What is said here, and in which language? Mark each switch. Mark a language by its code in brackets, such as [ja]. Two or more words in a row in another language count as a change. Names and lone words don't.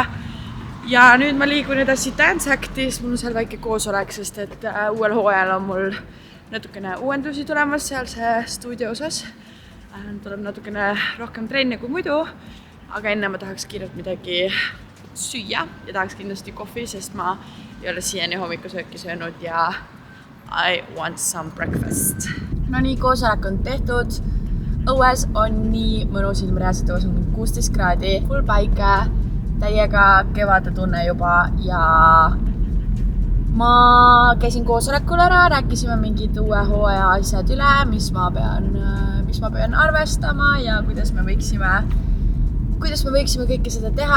[et] Ja nüüd ma liigun edasi Dance Actis, mul on seal väike koosolek, sest et uuel hooajal on mul natukene uuendusi tulemas seal see stuudio osas. Tuleb natukene rohkem trenne kui muidu, aga enne ma tahaks kiirelt midagi süüa ja tahaks kindlasti kohvi, sest ma ei ole siiani hommikusööki söönud ja [en] I want some breakfast. [et] No nii, koosolek on tehtud. Õues on nii mõnus, ilma reaalselt õues on 16 kraadi, full päike, täiega kevade tunne juba ja ma käisin koosolekul ära, rääkisime mingid uue hooaja asjad üle, mis ma pean arvestama ja kuidas me võiksime kõike seda teha.